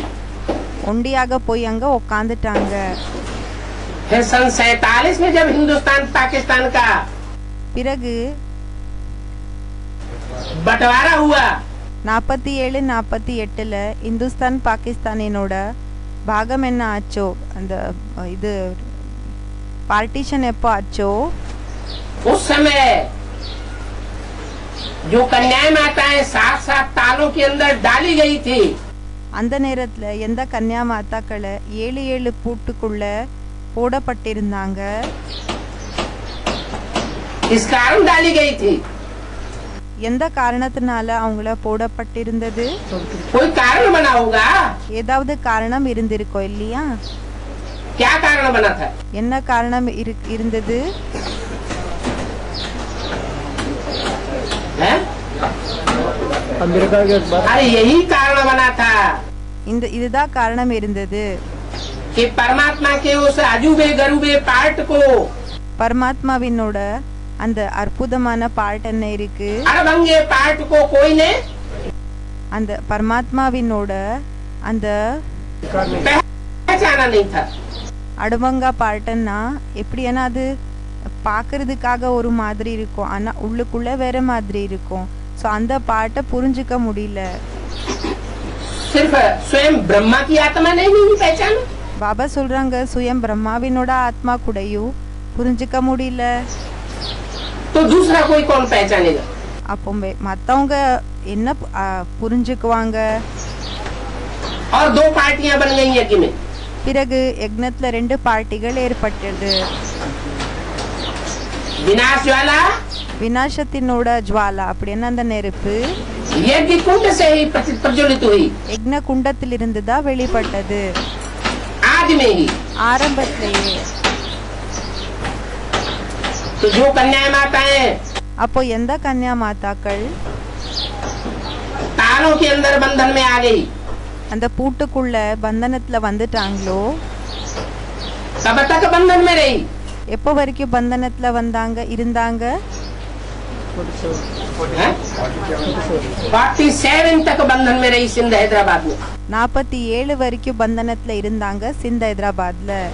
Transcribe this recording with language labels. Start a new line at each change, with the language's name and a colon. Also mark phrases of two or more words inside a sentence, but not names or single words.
Tamil: ஒண்டியாக போய் அங்க உட்காந்துட்டாங்க.
Hindi: फिर सन 47 में जब हिंदुस्तान पाकिस्तान का
Tamil: பிறகு
Hindi: बंटवारा हुआ,
Tamil: 47-48ல இந்துஸ்தான் பாகிஸ்தானினோட பாகம் என்ன ஆச்சோ, அந்த இது பார்ட்டிஷன் எப்போ ஆச்சோ,
Hindi: उस समय जो कन्याएं माताएं 7-7 तालों के अंदर डाली गई थी,
Tamil: அந்த நேரத்துல எந்த கன்யா மாதாக்களை 7 பூட்டுக்குள்ள போடப்பட்டிருந்தாங்க,
Hindi: इस कारण डाली गई थी।
Tamil: எந்த காரணத்தினால அவங்கள போடப்பட்டிருந்தது?
Hindi: कोई कारण बना होगा।
Tamil: ஏதாவது காரணம் இருந்திருக்கோ இல்லையா?
Hindi: क्या कारण बना था?
Tamil: என்ன காரணம் இருந்தது?
Hindi: है? अमेरिका के बाद अरे यही कारण बना था
Tamil: இதுதான் காரணம் இருந்தது.
Hindi: कि परमात्मा के उस अजूबे गरूबे पार्ट को
Tamil: பரமாத்மாவினோட அந்த அற்புதமான பார்ட் என்ன இருக்கு,
Hindi: अड़भंगे पार्ट को कोई ने
Tamil: அந்த பரமாத்மாவினோட அந்த
Hindi: पहचाना नहीं था।
Tamil: அடவங்கா பார்ட்னா எப்படின்னா அது பார்க்கறதுக்காக ஒரு மாதிரி இருக்கும், ஆனா உள்ளுக்குள்ள வேற மாதிரி இருக்கும். ஸோ அந்த பார்ட்டை புரிஞ்சுக்க முடியல.
Hindi: सिर्फ स्वयं ब्रह्मा की आत्मा ने नहीं पहचाना।
Tamil: பாபா சொல்றாங்க சுயம் பிரம்மாவினோட ஆத்மா கூடயும் புரிஞ்சுக்க முடியல.
Hindi: तो दूसरा कोई कौन पहचानेगा?
Tamil: அப்போ மத்தவங்க என்ன புரிஞ்சுக்குவாங்க?
Hindi: और दो पार्टियां बन गई यज्ञ में।
Tamil: பிறகு யக்னத்துல 2 பார்ட்டிகள் ஏற்பட்டது.
Hindi: विनाश ज्वाला
Tamil: விநாசத்தினோட ஜுவாலா அப்படின்னா அந்த நெருப்பு
Hindi: यज्ञ कुंड से ही प्रज्वलित हुई,
Tamil: யக்ன குண்டத்திலிருந்து தான் வெளிப்பட்டது,
Hindi: आदि में ही।
Tamil: ஆரம்பத்திலேயே.
Hindi: तो जो कन्या माताएं
Tamil: அப்போ எந்த கன்யா மாதாக்கள்
Hindi: तालों के अंदर बंधन में आ गई,
Tamil: அந்த பூட்டுக்குள்ள பந்தனத்துல வந்துட்டாங்களோ,
Hindi: तब तक बंधन में रही।
Tamil: எப்போ வரைக்கும் பந்தனத்துல இருந்தாங்க?
Hindi: 47 तक बंधन में रही सिंध हैदराबाद में।
Tamil: 47 வரைக்கும் பந்தனத்துல இருந்தாங்க சிந்த் ஹைதராபாத்ல.